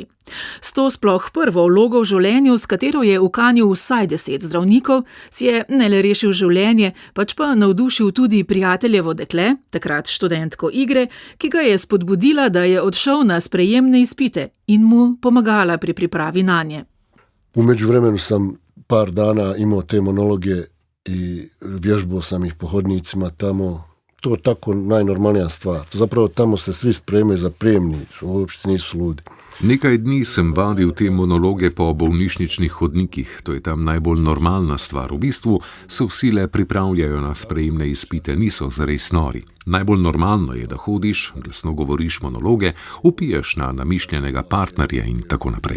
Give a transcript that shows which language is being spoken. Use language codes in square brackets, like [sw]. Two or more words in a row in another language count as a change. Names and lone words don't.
[sl] S to sploh prvo vlogo v življenju, s katero je ukanil vsaj 10 zdravnikov, si je ne le rešil življenje, pač pa navdušil tudi prijateljevo dekle, takrat študentko igre, ki ga je spodbudila, da je odšel na sprejemne izpite in mu pomagala pri pripravi nanje. [bs] U međuvremenu sam par dana imao te monologe i vježbao sam ih po hodnicima tamo. To je tako najnormalnija stvar. Zapravo tamo se svi spremaju za prijemni, uopšte nisu ludi. [sl] Nekaj dni sem vadil te monologe po bolnišničnih hodnikih, to je tam najbolj normalna stvar. V bistvu se vsi le pripravljajo na sprejemne izpite, niso zares nori. Najbolj normalno je, da hodiš, glasno govoriš monologe, upiješ na namišljenega partnerja in tako naprej.